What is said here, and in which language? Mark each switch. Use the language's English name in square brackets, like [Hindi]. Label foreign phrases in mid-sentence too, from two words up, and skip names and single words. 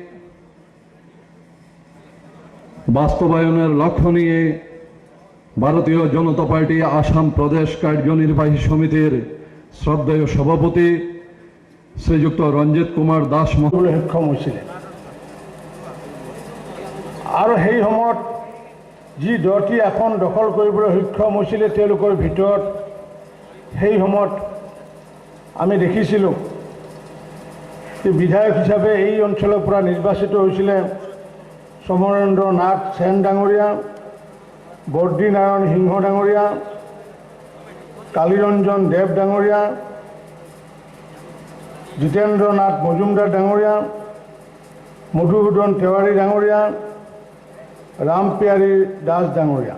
[Bangla] বাস্তবায়নের লক্ষ্য নিয়ে ভারতীয় জনতা পার্টি আসাম প্রদেশ কার্যনির্বাহী সমিতির শ্রদ্ধেয় সভাপতি শ্রীযুক্ত ৰঞ্জিত কুমাৰ দাস [Assamese] কৰিবলৈ সক্ষম হৈছিলে। আৰু সেই সময়ত যি 10টি আসন দখল কৰিবলৈ সক্ষম হৈছিলে তেওঁলোকৰ ভিতৰত সেই সময়ত আমি দেখিছিলোঁ যে বিধায়ক হিচাপে এই অঞ্চলৰ পৰা নিৰ্বাচিত হৈছিলে সমৰেন্দ্ৰ নাথ সেন ডাঙৰীয়া, বৰ্দী নাৰায়ণ সিংহ ডাঙৰীয়া, কালীৰঞ্জন দেৱ ডাঙৰীয়া, জিতেন্দ্ৰ নাথ মজুমদাৰ ডাঙৰীয়া, মধুসূদন তেওৱাৰী ডাঙৰীয়া, ৰামপিয়াৰী দাস ডাঙৰীয়া।